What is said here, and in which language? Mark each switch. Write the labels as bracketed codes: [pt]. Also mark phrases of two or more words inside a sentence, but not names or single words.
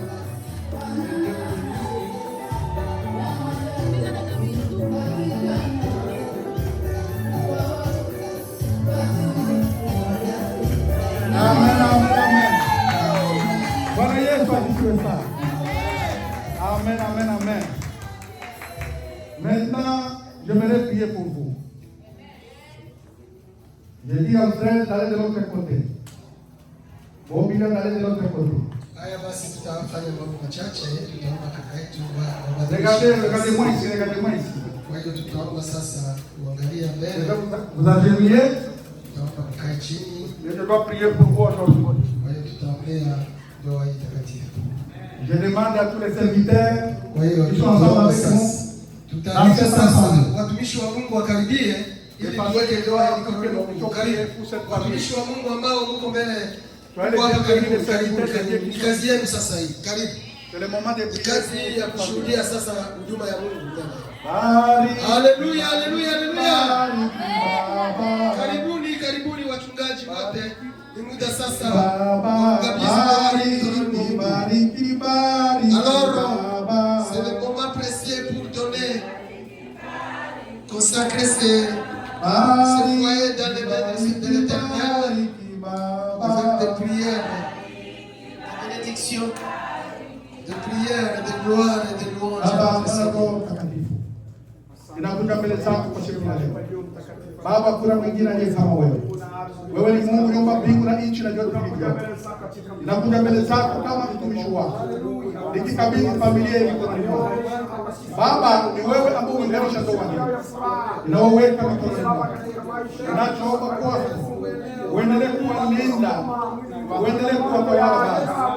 [sw] Amen, amen, amen. Bwana Yesu asifiwe sana. Amen, amen, amen. [fr] Maintenant, j'aimerais prier pour vous. Je dis à frère d'aller de l'autre côté. Bobilia d'aller de l'autre côté. [sw] Haya basi tutafanya mambo machache, tutaomba kaka yetu [fr] Regardez-moi ici, regardez-moi ici. [sw] Kwa hiyo tutaomba sasa kuangalia mbele. [fr] Vous agenouillez. [sw] Tutaomba mkae chini. [fr] Je dois prier pour vous aujourd'hui. [sw] Kwa hiyo tutaombea ndoa hii takatifu. [fr] Je demande à tous les serviteurs [sw] Kwa hiyo [fr] qui sont ensemble [sw] tutaomba [fr] avec nous. [sw] sasa. Tutaalika sasa watumishi wa Mungu wakaribie ili tuweke ndoa hii mikononi mwa Mungu. Watumishi wa Mungu ambao mko mbele. Ni kazi yenu sasa hii. Karibu. Kazi ya kushuhudia sasa huduma ya Mungu. Haleluya, haleluya, haleluya. Karibuni, karibuni wachungaji wote. Ni muda sasa [fr] alors, c'est le moment précieux pour donner, consacrer ce foyer dans les mains de l'Éternel avec des prières, de bénédiction, de prières, de gloire et de louange. [sw] Baba, kuna mwingine aliye kama wewe. Wewe ni Mungu nyumba mbingu na nchi na vyote vilivyomo. Ninakuja mbele zako kama mtumishi wako, nikikabidhi familia hii mikononi mwako. Baba, ni wewe ambao umeunganisha ndoa hii, ninaoweka mikononi mwako. Ninachoomba kwako, uendelee kuwalinda, uendelee kuwatawala Baba.